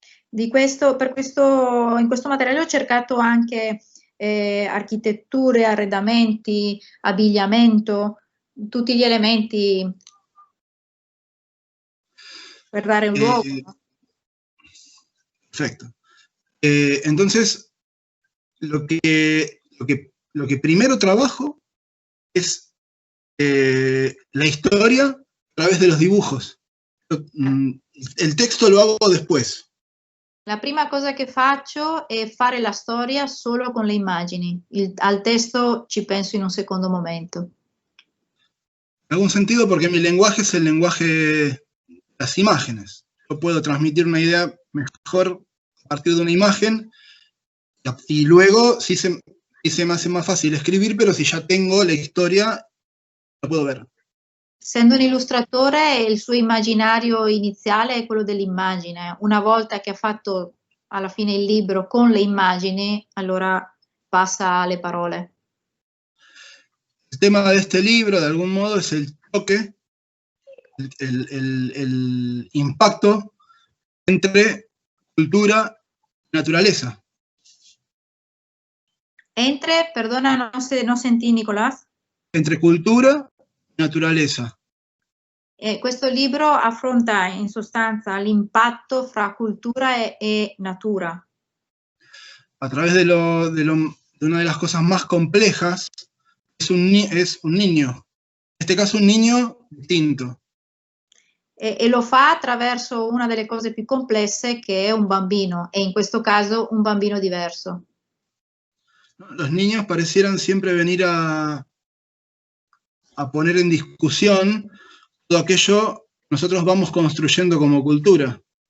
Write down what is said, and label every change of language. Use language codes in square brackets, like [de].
[it] In questo materiale ho cercato anche architetture, arredamenti, abbigliamento, tutti gli elementi per dare un luogo. [es] Perfecto. Entonces, lo que primero trabajo es la historia a través de los dibujos. El texto lo hago después. [it] La prima cosa che faccio è fare la storia solo con le immagini. Al testo ci penso in un secondo momento. [es] En algún sentido, porque mi lenguaje es el lenguaje de las imágenes. Yo puedo transmitir una idea mejor a partir de una imagen y luego sí se me hace más fácil escribir, pero si ya tengo la historia, la puedo ver. [it] Essendo un illustratore, il suo immaginario iniziale è quello dell'immagine. Una volta che ha fatto alla fine il libro con le immagini, allora passa alle parole. [es] El tema de este libro, de algún modo, es el choque, el impacto entre cultura y naturaleza. [it] Perdona, no sentì Nicolás. [es] Entre cultura y naturaleza. [it] Questo libro affronta in sostanza l'impatto fra cultura e natura. [es] A través de una de las cosas más complejas, es un niño. En este caso un niño distinto. [it] E lo fa attraverso una delle cose più complesse, che è un bambino, e in questo caso un bambino diverso. [es] Los niños parecieran siempre venir a poner en discusión todo aquello que nosotros vamos construyendo como cultura.